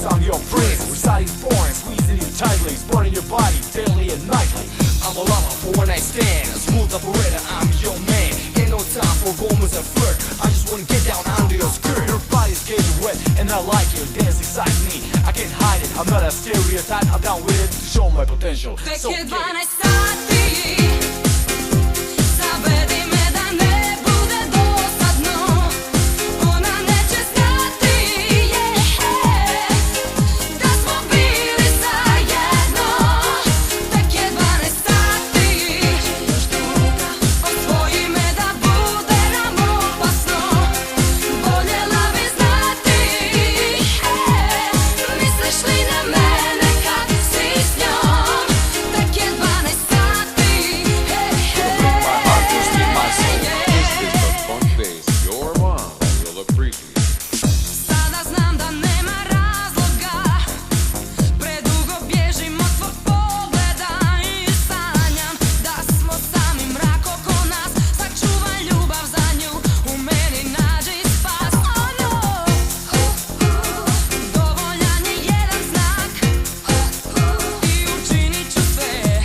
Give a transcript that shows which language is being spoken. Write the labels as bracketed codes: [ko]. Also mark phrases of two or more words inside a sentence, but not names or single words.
[en] your prince, residing foreign, squeezing you tightly, burning your body daily and nightly. I'm a lover for one night stand, a smooth operator, I'm your man. Ain't no time for romance and flirt, I just wanna get down under your skirt. Your body's getting wet and I like it, dance excites me, I can't hide it. I'm not a stereotype, I'm down with it to show my potential. So [hr] Tek je 12 sati, zavedi me da ne bude dosadno, ona neće znati, da smo bili zajedno. Tek je 12 sati, još duga, osvoji me da bude nam opasno, voljela bi znati, misliš li na mene kad si s njom? Tek je 12 sati, [en] My heart will steal my soul. This is the funk bass. Your mom will appreciate. [hr] sada znam da nema razloga, predugo bježim od tvog pogleda i sanjam da smo sami mrak oko nas, sačuvaj ljubav za nju, u meni nađi spas. Dovoljan je jedan znak i učinit ću sve.